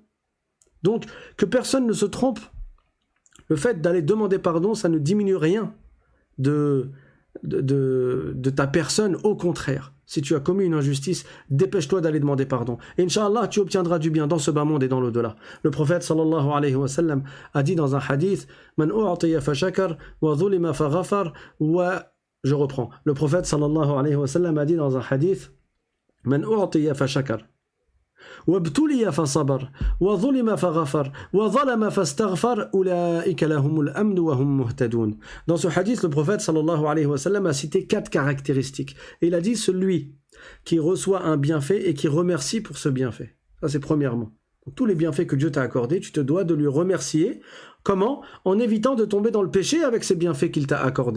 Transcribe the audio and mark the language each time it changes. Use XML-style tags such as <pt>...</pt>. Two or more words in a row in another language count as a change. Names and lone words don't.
<fr>Donc, que personne ne se trompe. Le fait d'aller demander pardon, ça ne diminue rien de ta personne. Au contraire, si tu as commis une injustice, dépêche-toi d'aller demander pardon. Et Inch'Allah, tu obtiendras du bien dans ce bas monde et dans l'au-delà. Le prophète</fr> <ar>صلى الله عليه وسلم</ar> <fr>a dit dans un hadith</fr> <ar>من أعطي فشكر وظلم فغفر و...</ar> <fr>Je reprends. Le prophète</fr> <ar>صلى الله عليه وسلم</ar> <fr>a dit dans un hadith</fr> <ar>من أعطي فشكر وابتلي فصبر وظلم فغفر وظلم فاستغفر أولئك لهم الأمن وهم مهتدون.</ar> <fr>Dans ce hadith, le prophète</fr> <ar>صلى الله عليه وسلم</ar> <fr>a cité 4 caractéristiques. Et il a dit celui qui reçoit un bienfait et qui remercie pour ce bienfait. Ça c'est premièrement. Donc, tous les bienfaits que Dieu t'a accordés, tu te dois de lui remercier. Comment? En évitant de tomber dans le péché avec ces bienfaits qu'il t'a accordés.</fr>